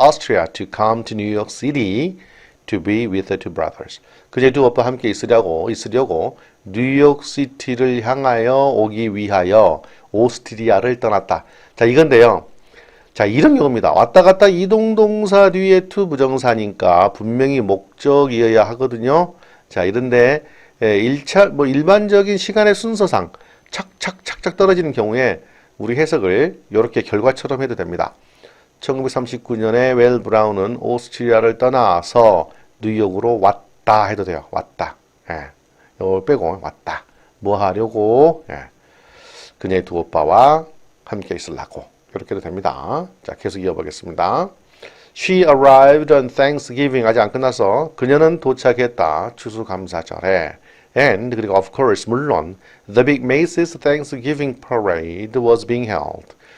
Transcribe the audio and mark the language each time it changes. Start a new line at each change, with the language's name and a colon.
English: Austria to come to New York City to be with the two brothers.
Korean: 그제 두 오빠 함께 있으려고 뉴욕 시티를 향하여 오기 위하여 오스트리아를 떠났다. 자, 이건데요. 자, 이런 경우입니다. 왔다 갔다 이동동사 뒤에 to 부정사니까 분명히 목적이어야 하거든요. 자, 이런데 일반적인 시간의 순서상 착착 떨어지는 경우에 우리 해석을 이렇게 결과처럼 해도 됩니다. 1939년에 웰 브라운은 오스트리아를 떠나서 뉴욕으로 왔다 해도 돼요. 왔다. 이걸 빼고 왔다. 뭐 하려고? 그녀의 두 오빠와 함께 있으려고. 이렇게 해도 됩니다. 자, 계속 이어보겠습니다.
English: She arrived on Thanksgiving.
Korean: 아직 안 끝났어. 그녀는 도착했다. 추수감사절에.
English: And
Korean: 그리고
English: of course
Korean: 물론
English: the Big Macy's Thanksgiving Parade was being held.